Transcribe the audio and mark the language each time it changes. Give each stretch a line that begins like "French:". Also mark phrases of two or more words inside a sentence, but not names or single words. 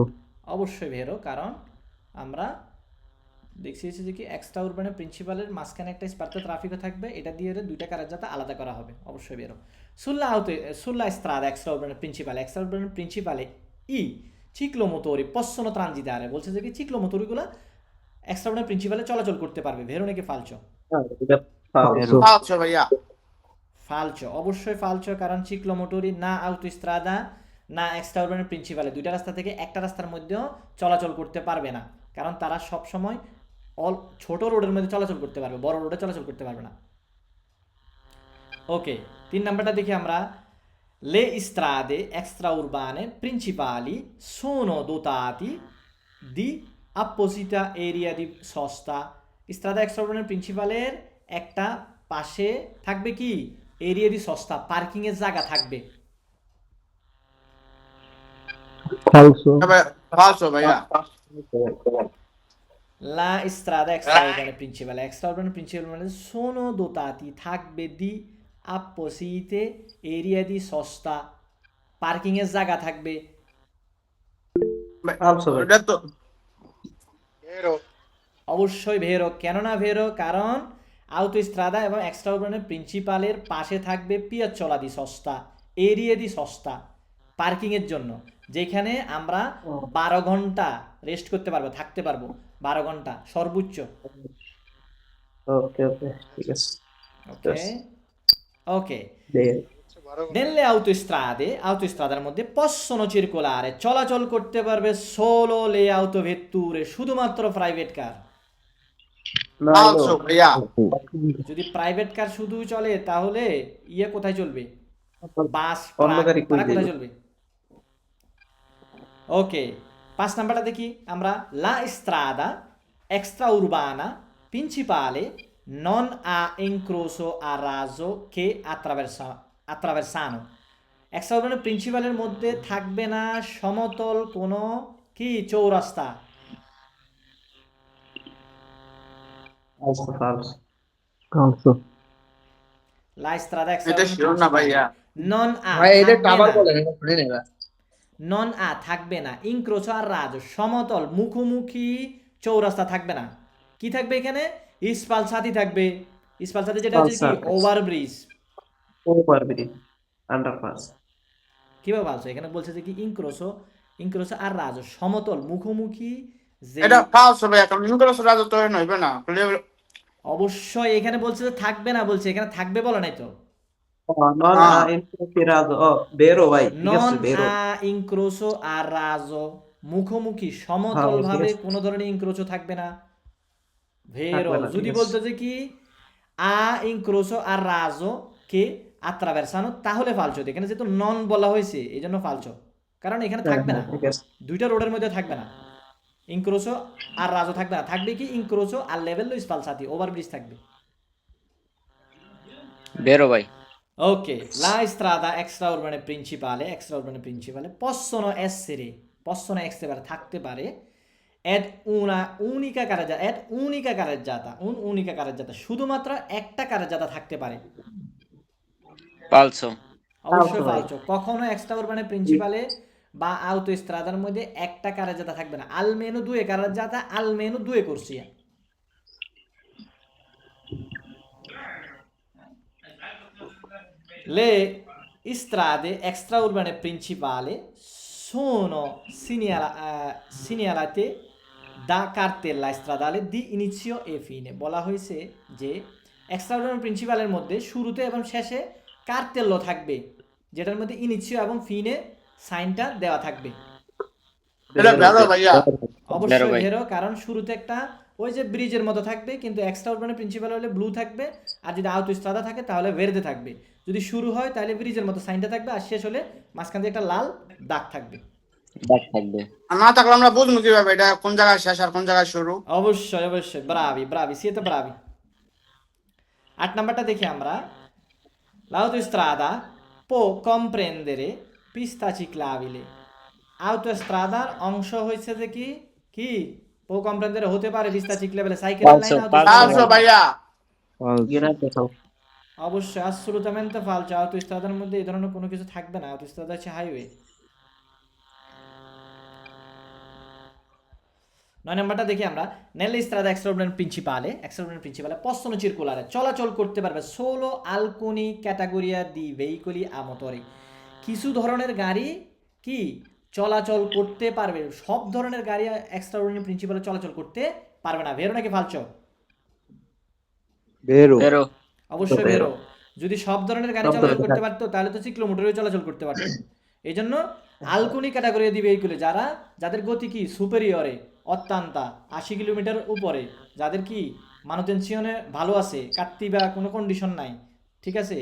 Bangla: অবশ্যই ভেরো, কারণ আমরা দেখছি যে কি
Italian: extra urbane principale
Bangla: মাঝখানে একটা স্পার্তে ট্রাফিকও থাকবে, এটা দিয়ে দুইটা কারেজ্জাতা আলাদা করা হবে, অবশ্যই ভেরো।
Italian: sulla strada extra urbane principale i ciclomotori possono transitare,
Bangla: বলছে যে কি চিক্লোমোটোরিগুলো
Italian: extra principale
Bangla: চলাচল করতে পারবে, ভেরো নাকি ফালচো?
Italian: Falso. Falso, ভাইয়া।
Bangla: ফালচো, অবশ্যই ফালচো, কারণ চিক্লোমোটোরি না আউটোস্ট্রাদা না
Italian: extra urbane principale
Bangla: দুইটা রাস্তা থেকে একটা রাস্তার মধ্যেও চলাচল করতে পারবে না, কারণ তারা সব সময় ছোট রোডের মধ্যে চলাচল করতে পারবে, বড় রোডে চলাচল করতে পারবে না। ওকে, 3 নাম্বারটা দেখি আমরা।
Italian: Le strade extraurbane principali sono dotati di apposita area di sosta. strada extraurbane principale
Bangla: একটা পাশে থাকবে কি
Italian: area di sosta,
Bangla: পার্কিং এর জায়গা থাকবে।
Italian: Falso. Falso, ভাইয়া। La strada extraurbane principale
Bangla: মানে
Italian: sono dotati থাকবে di apposite area di sosta,
Bangla: পার্কিং এর জায়গা থাকবে।
Italian: Falso.
Bangla: এটা তো Vero. অবশ্যই ভেরো, কেননা ভেরো কারণ আউটোস্ট্রাদা এবং
Italian: extraurbane principale
Bangla: পাশে থাকবে
Italian: piazzola di sosta, area di sosta,
Bangla: পার্কিং এর জন্য, যেখানে আমরা 12 ঘন্টা রেস্ট করতে পারবো, থাকতে পারবো 12 ঘন্টা সর্বোচ্চ।
English: Okay, okay.
Bangla: ঠিক আছে।
English: Okay okay.
Italian: Vero. Nelle autostradar মধ্যে possono circolare,
Bangla: চলাচল করতে পারবে
Italian: solo le autovetture,
Bangla: শুধুমাত্র
English: private car.
Italian: No, Falso, no.
Bangla: ভাইয়া। যদি প্রাইভেট কার শুধু চলে তাহলে ইয়ে কোথায় চলবে? বাস, অন্য ট্রাক, গাড়ি কই তারা কোথায় যাবে? চলবে? ওকে, 5 নাম্বারটা দেখি আমরা।
Italian: La strada extraurbana principale non ha incrocio a raso che attraversano. extraurbane principale
Bangla: মধ্যে থাকবে না সমতল কোনো কি চৌরাস্তা।
Italian: Falso, falso. Falso. La strada
Bangla: এটা শিওর না ভাইয়া।
Italian: non ha
Bangla: ভাই এটা থাকবে আবার না। বলেন, এটা শুনে নেবা।
Italian: non ha
Bangla: থাকবে না,
Italian: incrocio a raso
Bangla: সমতল মুখোমুখি চৌরাস্তা থাকবে না। কি থাকবে এখানে? ইস্পালসাতি থাকবে। ইস্পালসাতি যেটা হচ্ছে কি
Italian: Falso.
English: ওভারব্রিজ। Overbridge. Underpass.
Bangla: কিভাবে বলছো? এখানে বলছে যে কি
Italian: incrocio a raso
Bangla: সমতল মুখোমুখি যে, এটা falso, ভাইয়া। কারণ ইনক্রোস রাজা তো হইবে না। অবশ্যই এখানে বলছে যে থাকবে না, বলছে এখানে থাকবে বলে নাই তো।
Italian: Non ha infiltrato. Oh, vero, vai.
Bangla: ঠিক
Italian: নন
Bangla: আছে, vero.
Italian: a incrocio a raso,
Bangla: মুখোমুখি সমতল হ্যাঁ, ভাবে ঠিক আছে। কোনো ধরনের
Italian: incrocio থাকবে না। vero,
Bangla: থাকবে না, যদি ঠিক আছে। বলতো যে কি
Italian: a incrocio a raso che attraversano,
Bangla: তাহলে ফালচো। এখানে যেহেতু নন বলা হয়েছে এই জন্য ফালচো, কারণ এখানে থাকবে না, ঠিক আছে। দুইটা রোডের মধ্যে থাকবে না,
Italian: incrocio a raso
Bangla: থাকবে না। থাকবে কি ইনক্রোচো আর লেভেল স্পালসাতি, ওভারব্রিজ থাকবে। বেরো ভাই।
Italian: Ok, la strada extraurbane principale possono essere
Bangla: থাকতে পারে
Italian: ed unica carreggiata,
Bangla: শুধুমাত্র একটা কারেজ্জাতা থাকতে পারে।
Italian: ফালসো।
Bangla: অবশ্যই
Italian: Falso,
Bangla: ফালচো, কখনো
Italian: extraurbane principale
Bangla: বা আউটোস্ট্রাদার মধ্যে একটা কারেজ্জাতা থাকবে না,
Italian: almeno due carreggiate, almeno due corsie. Le strade extraurbane principali sono segnalate da cartella stradale di inizio e fine.
Bangla: বলা হয়েছে যে
Italian: extraurbane principale
Bangla: মধ্যে শুরুতে এবং শেষে কার্তেল্য থাকবে, যেটার মধ্যে ইনিচিও এবং ফিনে সাইনটা দেওয়া থাকবে। এটা ভেরো, ভাইয়া। অবশ্যই ভাই। ভেরো, কারণ শুরুতে একটা ওই যে ব্রিজের মতো থাকবে, কিন্তু
Italian: extra urbane principale
Bangla: হলে ব্লু থাকবে, আর যদি আউটোস্ট্রাদা থাকে তাহলে ভেরদে থাকবে। যদি শুরু হয় তাহলে ব্রিজের মতো সাইনটা থাকবে, আর শেষ হলে মাঝখান দিয়ে একটা লাল দাগ থাকবে। দাগ থাকবে। আর না থাকলে আমরা বুঝবো কিভাবে এটা কোন জায়গায় শেষ আর কোন জায়গায় শুরু? অবশ্যই অবশ্যই,
Italian: bravi bravi, siete bravi।
Bangla: 8 নাম্বারটা দেখি আমরা।
Italian: L'autostrada può comprendere pista ciclabile।
Bangla: autostradaর অংশ হয়েছে যে কি কি
Italian: può comprendere
Bangla: হতে পারে
Italian: pista ciclabile,
Bangla: সাইকেলের
Italian: Falso,
Bangla: লাইন
Italian: falso, autostrada ফালসো
Bangla: নাকি? ভাইয়া।
Italian: Grazie, ciao.
Bangla: অবশ্যই
Spanish: absolutamente falso।
Bangla: autostradaর মধ্যে এই ধরনের কোনো কিছু থাকবে না, autostrada হচ্ছে হাইওয়ে। 9 নাম্বারটা দেখি আমরা।
Italian: nelle strade extraordinarie principale possono circolare,
Bangla: চলাচল করতে পারবে
Italian: solo alcuni categoria di veicoli a motore।
Bangla: কিছু ধরনের গাড়ি কি চলাচল করতে পারবে, সব ধরনের গাড়ি
English: extraordinary principale
Bangla: চলাচল করতে পারবে না। ভেরো নাকি ফালছো?
Italian: Vero. Vero,
Bangla: অবশ্যই
Italian: ভেরো।
Bangla: ভেরো। যদি সব ধরনের গাড়ি সব চলাচল ধরনের করতে পারতো তাহলে তো চিক্লোমোটরেও চলাচল করতে পারতো। এই জন্য
Italian: alcuni categorie
Bangla: দিবে এইগুলো, যাদের গতি কি সুপেরিয়রে, অত্যান্তা 80 কিলোমিটার উপরে, যাদের কি মানুটেনশনে ভালো আছে, কাটতি বা কোনো কন্ডিশন নাই, ঠিক আছে।